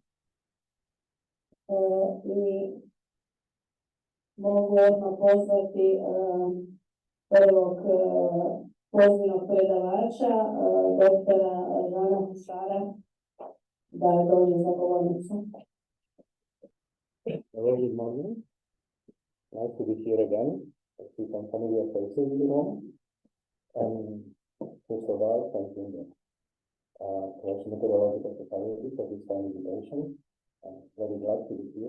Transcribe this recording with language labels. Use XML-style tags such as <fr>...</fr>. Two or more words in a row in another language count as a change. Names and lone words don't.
<hr>I mogu odmah pozvati prvog pozivnog predavača, doktora Žana Hušara, da dođe za govornicu.</hr> <en>Hello, good morning. Nice to be here again. I see some familiar faces in the room. And first of all, thank you, KRAŠ Meteorological Society for this kind invitation. I'm very glad to be here.</en>